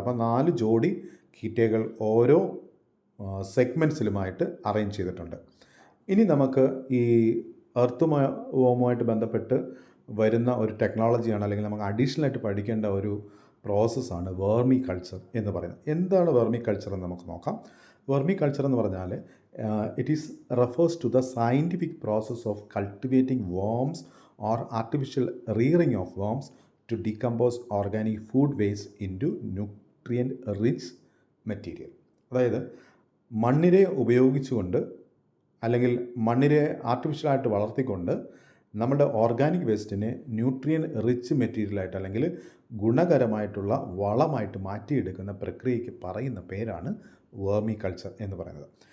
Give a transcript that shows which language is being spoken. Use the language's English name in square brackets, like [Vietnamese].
[Malayalam] അപ്പോൾ 4 ജോഡി കീറ്റകൾ ഓരോ സെഗ്മെൻറ്റ്സിലുമായിട്ട് അറേഞ്ച് ചെയ്തിട്ടുണ്ട്. ഇനി നമുക്ക് ഈ എർത്തുമായിട്ട് ബന്ധപ്പെട്ട് വരുന്ന ഒരു ടെക്നോളജിയാണ്, അല്ലെങ്കിൽ നമുക്ക് അഡീഷണലായിട്ട് പഠിക്കേണ്ട ഒരു പ്രോസസ്സാണ് വെർമി കൾച്ചർ എന്ന് പറയുന്നത്. എന്താണ് വെർമി കൾച്ചർ എന്ന് നമുക്ക് നോക്കാം. വെർമി കൾച്ചർ എന്ന് പറഞ്ഞാൽ [English] It is refers to the scientific process of cultivating worms or artificial rearing of worms to decompose organic food waste into nutrient rich material. [Malayalam] അതായത് മണ്ണിരെ ഉപയോഗിച്ചുകൊണ്ട് അല്ലെങ്കിൽ മണ്ണിരെ ആർട്ടിഫിഷ്യലായിട്ട് വളർത്തിക്കൊണ്ട് നമ്മുടെ ഓർഗാനിക് വേസ്റ്റിനെ ന്യൂട്രിയൻ റിച്ച് മെറ്റീരിയലായിട്ട് അല്ലെങ്കിൽ ഗുണകരമായിട്ടുള്ള വളമായിട്ട് മാറ്റിയെടുക്കുന്ന പ്രക്രിയയ്ക്ക് പറയുന്ന പേരാണ് വെർമി കൾച്ചർ എന്ന് പറയുന്നത്.